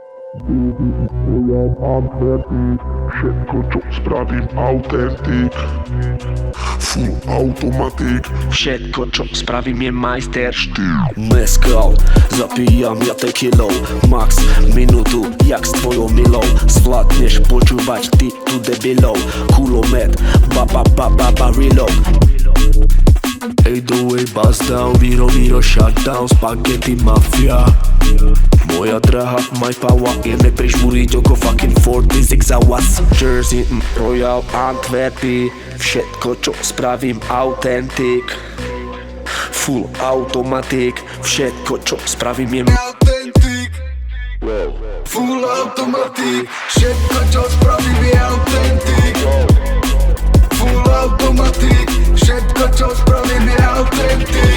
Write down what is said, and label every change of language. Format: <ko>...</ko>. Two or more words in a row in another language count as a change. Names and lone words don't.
<sk>Všetko, čo spravím, autentik.</sk> <en>Full automatik.</en> <sk>Všetko, čo spravím, je majsterštyk. Mezcal, zapíjam ja tekilou. Max minútu, jak s tvojou milou. Zvládneš počúvať ty tu debilov. Kulomet, reload.</sk> <en>808 bust down, Viro shutdown, spaghetti mafia.</en> <sk>Moja drahá,</sk> <en>my power,</en> <sk>je neprižmúriť oko</sk> <en>fucking 46 hours.</en> <sk>Jersey, Royal, Antwerpy, všetko čo spravím autentik.</sk> <en>Full automatik,</en> <sk>všetko čo spravím je autentik.</sk> <en>Full automatik,</en> <sk>všetko čo spravím je autentik.</sk> <en>Full automatik,</en> <sk>všetko čo spravím je autentik.</sk>